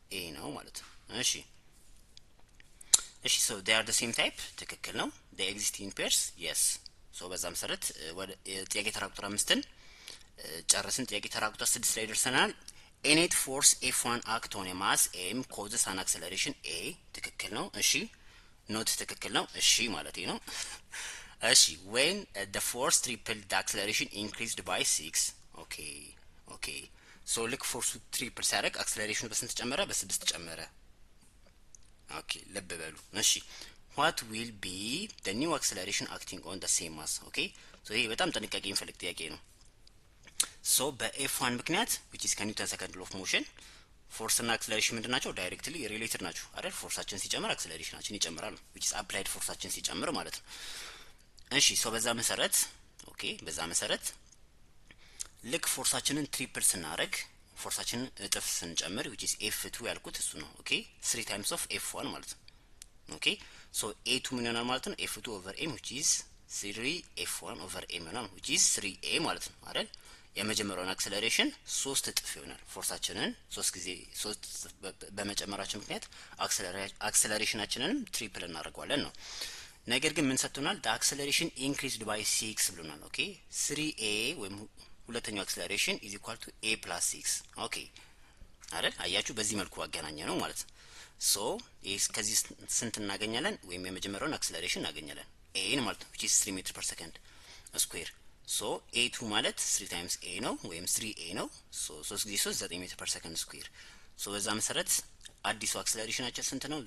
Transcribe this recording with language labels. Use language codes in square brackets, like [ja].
[am] ኤ ነው ማለት ነው። እሺ [en] so they are the same type [am] ትክክል ነው። [en] they exist in pairs yes [am] ሶ በዛ መሰረት ወደ ጥያቄ ተራ ቁጥር 5ን ጨረስን። ጥያቄ ተራ ቁጥር 6 ላይ ደርሰናል። [en] a net force F1 act on a mass m causes an acceleration a [am] ትክክል ነው። እሺ ኖት ትክክል ነው። እሺ ማለት ነው። እሺ [en] when the force tripled the acceleration increased by 6 [am] ኦኬ ሶ ልክ ፎርሱ ትሪፕል ሲያደርግ አክሰለሬሽኑ በስንት ጨመረ? በ6 ጨመረ። ኦኬ ልብ በሉ። እሺ [en] what will be the new acceleration acting on the same mass? [am] ኦኬ ሶ ይሄ በጣም ጥንቃቄ የሚፈልግ ጥያቄ ነው። ሶ በኤፍ1 ምክንያት which is ከኒውተን ሰከንድ ሎው ኦፍ ሞሽን ፎርስ እና አክሰለሬሽን ምንድን ናቸው? ዳይሬክትሊ ሪሌትድ ናቸው አይደል? ፎርሳችን ሲጨምር አክሰለሬሽናችን ይጨምራል which is applied ፎርሳችን ሲጨምር ማለት ነው። እሺ ሶ በዛ መሰረት ኦኬ በዛ መሰረት ልክ ፎርሳችንን ትሪፕል ስናደርግ ፎርሳችንን እጥፍ ስንጨምር which is f2 ያልኩት እሱ ነው። ኦኬ [en] 3 times of f1 [am] ማለት ነው። ኦኬ ሶ a2 ምን ይሆናል ማለት ነው? [en] f2 over m which is 3 f1 over m ይሆናል which is 3a [am] ማለት ነው አይደል? የመጀመሪያውን አክሰለሬሽን 3 እጥፍ ይሆናል። ፎርሳችንን 3 ጊዜ 3 በመጨመራችን ምክንያት አክሰለሬሽናችንንም ትሪፕል እናደርገዋለን ነው። ነገር ግን ምን ሰጥቶናል? [en] the acceleration increased by 6 [am] ብሎናል። ኦኬ 3a ወይም ሁለተኛው አክሰለሬሽን [en] is equal to a plus 6 ኦኬ አይደል? [am] አያችሁ በዚህ መልኩ አገናኘ ነው ማለት ነው። ሶ ከዚህ ስንት እናገኛለን? ወይም የመጀመሪያውን አክሰለሬሽን እናገኛለን a ማለት ነው which is 3 ሜትር ፐር ሰከንድ ስኩዌር። ሶ a2 ማለት [en] 3 times a [am] ነው ወይም 3a ነው። ሶ 3 ጊዜ 3 9 ሜትር ፐር ሰከንድ ስኩዌር። ሶ በዛ መሰረት አዲሱ አክሰለሬሽናችን ስንት ነው?